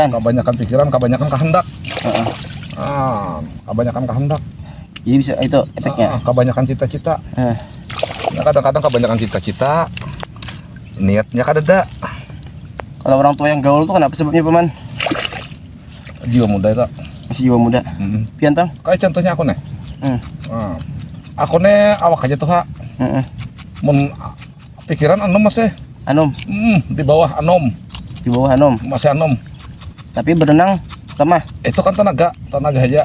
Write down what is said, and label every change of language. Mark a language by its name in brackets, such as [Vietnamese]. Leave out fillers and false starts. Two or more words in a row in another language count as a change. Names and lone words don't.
[Banjar] Kebanyakan kehendak. Kebanyakan kehendak. Jadi bisa itu efeknya. Kebanyakan cita-cita. Nah, kadang-kadang kebanyakan cita-cita niatnya kadada. Kalau orang tua yang gaul tuh kenapa sebabnya paman? Jiwa muda itu. Masih jiwa muda. Pian tang? Kayak contohnya aku nih. Hmm. Nah, aku nih awak aja tuh, Ha. Heeh. Mun pikiran anom masih. Anom, Di bawah anom, di bawah anom. masih anom. Tapi berenang lemah. Itu kan tenaga aja.